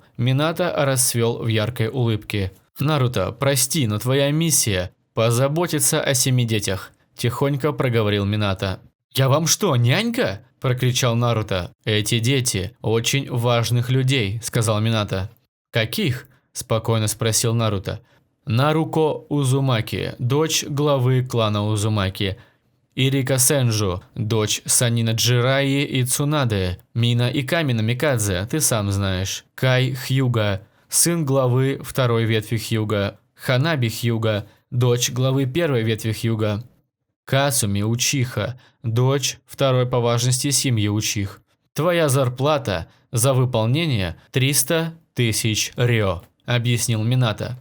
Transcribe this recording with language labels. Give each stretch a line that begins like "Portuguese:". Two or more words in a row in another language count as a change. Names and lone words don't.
Russian: Минато расцвел в яркой улыбке. «Наруто, прости, но твоя миссия – позаботиться о 7 детях», – тихонько проговорил Минато. «Я вам что, нянька?» – прокричал Наруто. «Эти дети очень важных людей», – сказал Минато. «Каких?» – спокойно спросил Наруто. «Наруко Узумаки, дочь главы клана Узумаки. Ирика Сенджу, дочь Санина Джираи и Цунаде. Мина Иками Намикадзе, ты сам знаешь. Кай Хьюга, сын главы 2-й ветви Хьюга. Ханаби Хьюга, дочь главы 1-й ветви Хьюга. Касуми Учиха, дочь 2-й по важности семьи Учих. Твоя зарплата за выполнение 300 000 рё», – объяснил Минато.